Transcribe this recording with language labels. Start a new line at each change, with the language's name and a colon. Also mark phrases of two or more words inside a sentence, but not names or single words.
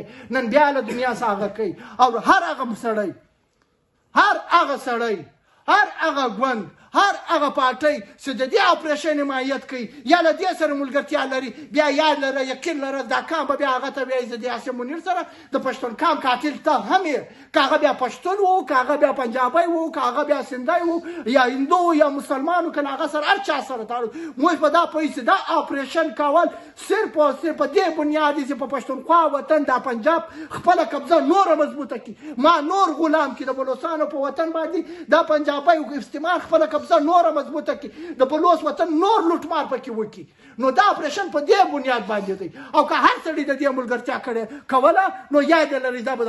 Pashto: نن بیا له دنیا څخه هغه کوي او هر هغه سړی، هر هغه ګوند، هر هغه پارټۍ چې د دې اپریشن حمایت کوي یا له دې سره ملګرتیا لري بیا یاد لره یقین لره دا کام به بیا هغه ته وایي زه د عاصم منیر سره د پښتون کام قاتل ته هم یې که هغه بیا پښتون و که هغه بیا پنجابی و که هغه بیا سندی و یا هندو یا مسلمان و که هغه سره هر چا سره تعلق موږ په دا پوهېږو چې دا اپریشن کول صرف او صرف په دې بنیاد دی چې په پښتونخوا وطن دا پنجاب خپله قبضه نوره مضبوطه کړي ما نور غلام کړي د بلوچستانو په وطن باندې دا پنجابی استعمار خپله قبضه نوره مضبوطه کړي د بلوچ وطن نور لوټمار پکې وکړي نو دا اپریشن په دې بنیاد باندې دی او که هر سړي د دې ملګرتیا کړې کوله نو یاد لرئ دا به